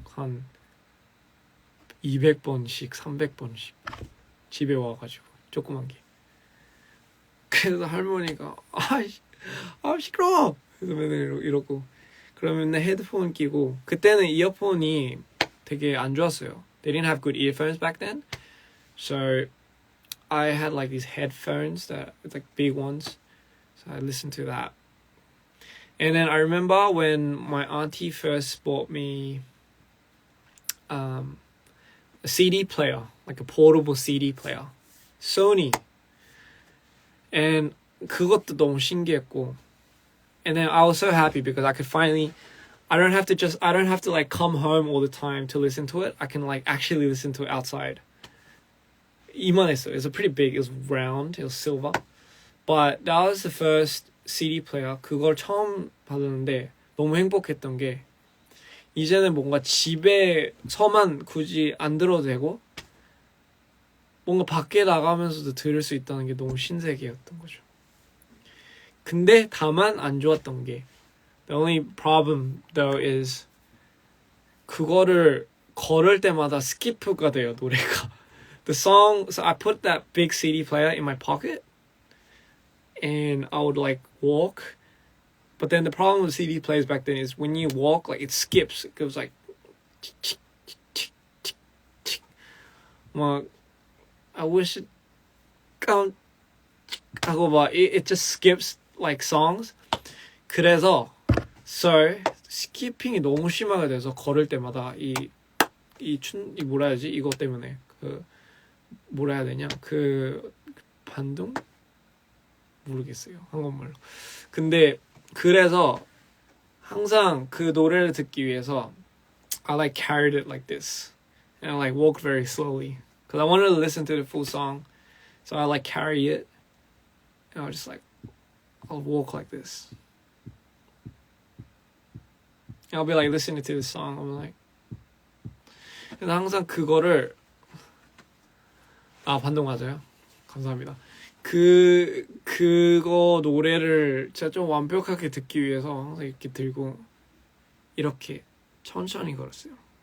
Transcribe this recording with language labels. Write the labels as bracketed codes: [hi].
[ko] 한 200번씩 300번씩 집에 와가지고 조그만 게. 그래서 할머니가 싫어! 그래서 맨날 이러고 그러면 맨날 헤드폰 끼고 그때는 이어폰이 되게 안 좋았어요. [en] They didn't have good earphones back then. So I had like these headphones that like big ones. So I listened to that. And then I remember when my auntie first bought me a CD player, like a portable CD player. Sony. And [ko] 그것도 너무 신기했고. [en] And then I was so happy because I could finally I don't have to like come home all the time to listen to it. I can like actually listen to it outside. [ko] 이만했어요. [en] It was pretty big. It was round. It was silver. But that was the first CD player. [ko] 그걸 처음 받았는데 너무 행복했던 게 이제는 뭔가 집에서만 굳이 안 들어도 되고 뭔가 밖에 나가면서도 들을 수 있다는 게 너무 신세계였던 거죠. 근데 다만 안 좋았던 게 [en] The only problem though is [ko] 그거를 걸을 때마다 스키프가 돼요, 노래가. [en] The song, so I put that big CD player in my pocket and I would like walk. But then the problem with CD players back then is when you walk, like it skips. It goes like tick, tick, tick, tick, tick. [ko] 막 [en] I wish it [ko] 하고 막 [en] it just skips like songs. [ko] 그래서 [en] so [ko] 스키핑이 너무 심하게 돼서 걸을 때마다 이 뭐라 해야지? 이것 때문에 그 뭐라 해야 되냐? 그 반동? 모르겠어요. 한국말로. 근데 그래서 항상 그 노래를 듣기 위해서 [en] I like carried it like this and I like walked very slowly because I wanted to listen to the full song. So I like carry it and I was just like I'll walk like this. And I'll be like listening to the song. I'm like [ko] 그래서 항상 그거를 반동 맞아요. 감사합니다. 그거 노래를 제가 좀 완벽하게 듣기 위해서 항상 이렇게 들고 이렇게 천천히 걸었어요.